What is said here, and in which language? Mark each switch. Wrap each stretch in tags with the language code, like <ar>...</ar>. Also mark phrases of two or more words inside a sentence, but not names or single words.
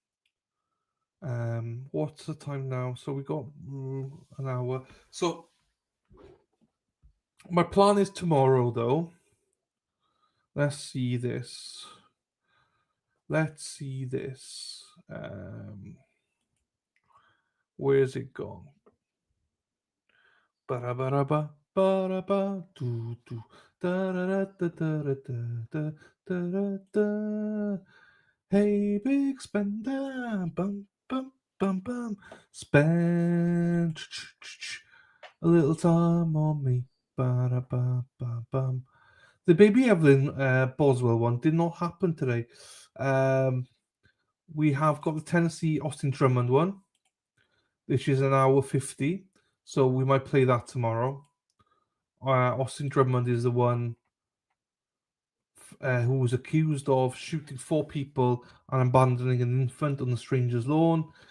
<en>What's the time now? So we got an hour. So my plan is tomorrow, though. Let's see this. Where's it gone? Ba-ra-ba-ra-ba, ba-ra-ba, do-do, da-ra-da-da-da-da-da-da-da. Hey, big spender, bum, bum, bum, bum. Spend a little time on me. Ba-ra-ba-ba-bum. The Baby Evelyn Boswell one did not happen today. We have got the Tennessee Austin Drummond one, which is an hour 50. So we might play that tomorrow. Austin Drummond is the one who was accused of shooting 4 people and abandoning an infant on the stranger's lawn.</en>